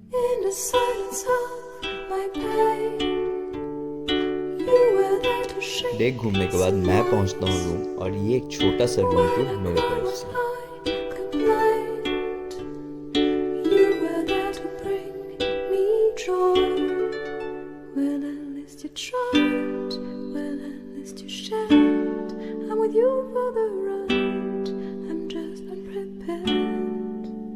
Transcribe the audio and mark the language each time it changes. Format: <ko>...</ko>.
<en>In the silence of my pain, you were there to shake</en> <hi>देख, घूमने के बाद मैं पहुंचता हूँ रूम, और ये एक छोटा सा रूम टूर मेरे तरफ से।</hi> <en>I complained. You were there to bring me joy. Well, at least you tried. Well, at least you shared. I'm with you for the ride. I'm just unprepared.</en>